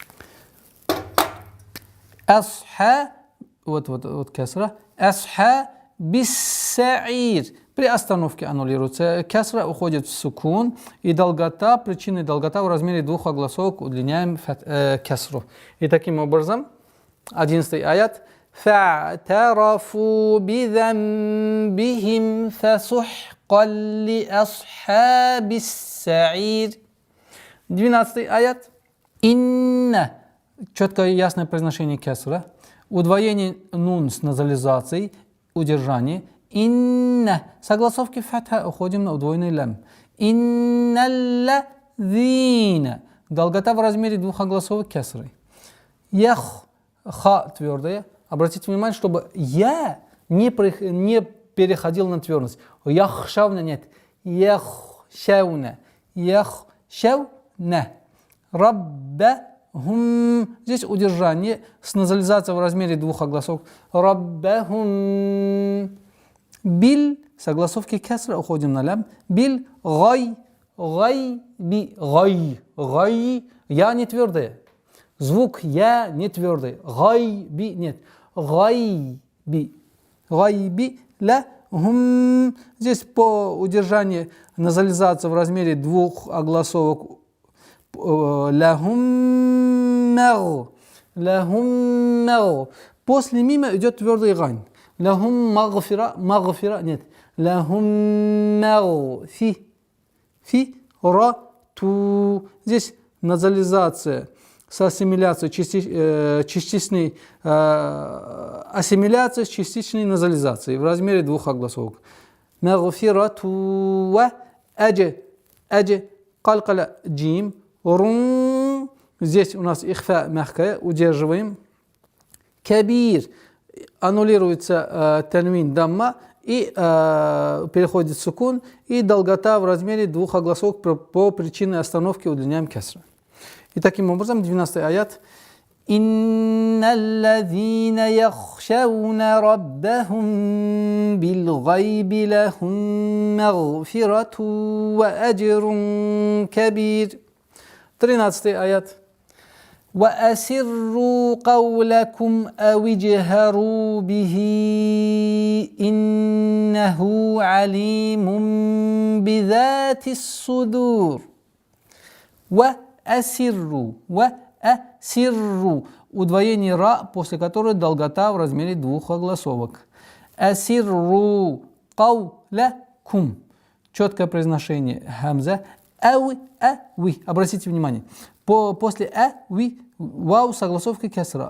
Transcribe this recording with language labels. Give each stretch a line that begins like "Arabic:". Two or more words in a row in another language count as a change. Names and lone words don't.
Russian: Асха. Вот касра.
Arabic: أصحاب السعير.
Russian: При остановке аннулируется кесра, уходит в сукун, и долгота, причинная долгота в размере двух огласовок удлиняем кесру. И таким образом, 11 аят.
Arabic: فَاعْتَرَفُوا بِذَنْبِهِمْ فَسُحْقًا لِأَصْحَابِ السَّعِيرِ.
Russian: 12 аят. Инна. Четкое и ясное произношение кесра. Удвоение нун с назализацией, удержание.
Arabic: Инна.
Russian: Согласовки фатха, уходим на удвоенный лям.
Arabic: Инналлазина.
Russian: Долгота в размере двух огласовок кесры. Ях. Ха твердая. Обратите внимание, чтобы я не переходил на твердость.
Arabic: Яхшавна нет. Яхшавна. يخشون. ربهم.
Russian: Здесь удержание с назализацией в размере двух огласовок.
Arabic: Раббахум. Бил.
Russian: Согласовки кесра. Уходим на лям.
Arabic: Бил. Гай. Гай. Би. Гай. Гай.
Russian: Я не твердая. Звук я не твердый.
Arabic: Гайби нет. Гайби. غيبِ لَهُم.
Russian: Здесь по удержанию назализация в размере двух огласовок.
Arabic: لهم مغ. لهم مغ.
Russian: После мима идет твердый гайн.
Arabic: Лахум магфира. Магфира нет. Лахум мэг. Фи. Ра. Ту.
Russian: Здесь назализация с ассимиляцией частичной ассимиляцией с частичной назализацией в размере двух огласовок.
Arabic: مغفرة وأج قلقلة جيم رٌ.
Russian: Здесь у нас ихфа мягкая, удерживаем.
Arabic: Кабир.
Russian: Аннулируется танвин дамма и переходит в сукун, и долгота в размере двух огласовок по причине остановки удлиняем кесра. И таким образом, 12 аят.
Arabic: إن الذين يخشون ربهم بالغيب لهم مغفرة وأجر كبير.
Russian: 13 аят.
Arabic: وَأَسِرُّوا قَوْلَكُمْ أَوِ اجْهَرُوا بِهِ إِنَّهُ عَلِيمٌ بِذَاتِ الصُّدُورِ. وَأَسِرُّوا.
Russian: Удвоение ра, после которой долгота в размере двух огласовок.
Arabic: أسروا قولكم.
Russian: Четкое произношение хамза. Ауи. Обратите внимание. После ауи вау согласовка кесра.